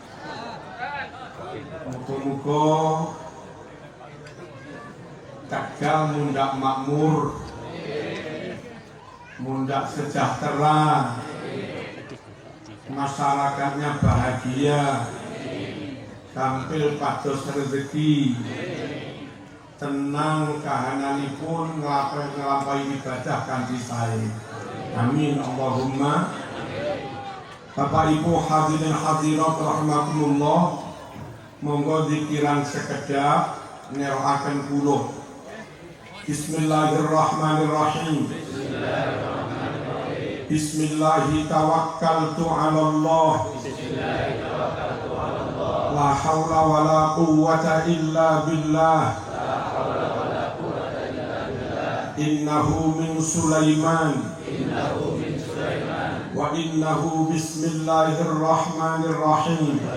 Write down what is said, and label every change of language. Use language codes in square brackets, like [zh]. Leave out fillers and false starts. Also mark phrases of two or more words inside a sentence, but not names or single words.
[jv] Muga-muga Tegal mundak makmur, mundak sejahtera, [id] masyarakatnya bahagia, [jv] tampil pados rezeki, tenang kahananipun ngelampahi ibadah kanthi sae. [ar] آمين اللهم. [jv] Bapak Ibu hadirin hadirat rahimakumullah, monggo zikiran sekedap neroaken kula. [ar] بسم الله الرحمن الرحيم. بسم الله توكلت على الله. لا حول ولا قوة إلا بالله. إنه من سليمان وإنه بسم الله الرحمن الرحيم.